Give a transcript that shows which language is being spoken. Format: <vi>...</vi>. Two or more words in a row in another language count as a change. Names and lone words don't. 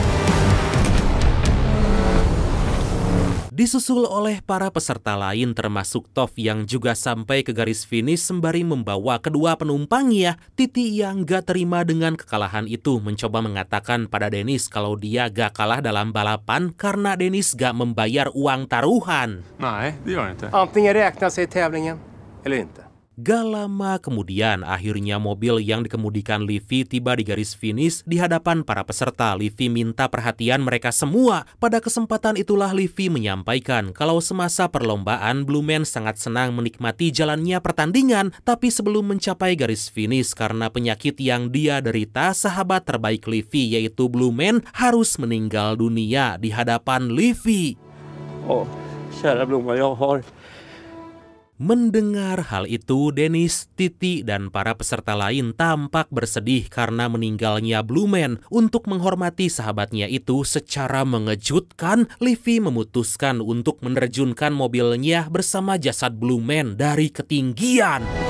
<id>Disusul oleh para peserta lain termasuk Tov yang juga sampai ke garis finish sembari membawa kedua penumpangnya. Titi yang gak terima dengan kekalahan itu mencoba mengatakan pada Dennis kalau dia gak kalah dalam balapan karena Dennis gak membayar uang taruhan.</id> <sv>Nej, det gör det inte. Antingen räknas i tävlingen eller inte.</sv> <id>Gak lama kemudian, akhirnya mobil yang dikemudikan Livi tiba di garis finish di hadapan para peserta. Livi minta perhatian mereka semua. Pada kesempatan itulah Livi menyampaikan kalau semasa perlombaan, Blue Man sangat senang menikmati jalannya pertandingan. Tapi sebelum mencapai garis finish karena penyakit yang dia derita, sahabat terbaik Livi yaitu Blue Man harus meninggal dunia di hadapan Livi.</id> <sv>Oh, kära Blomma, jag har...</sv> <id>Mendengar hal itu, Dennis, Titi, dan para peserta lain tampak bersedih karena meninggalnya Blue Man. Untuk menghormati sahabatnya itu secara mengejutkan, Livi memutuskan untuk menerjunkan mobilnya bersama jasad Blue Man dari ketinggian.</id>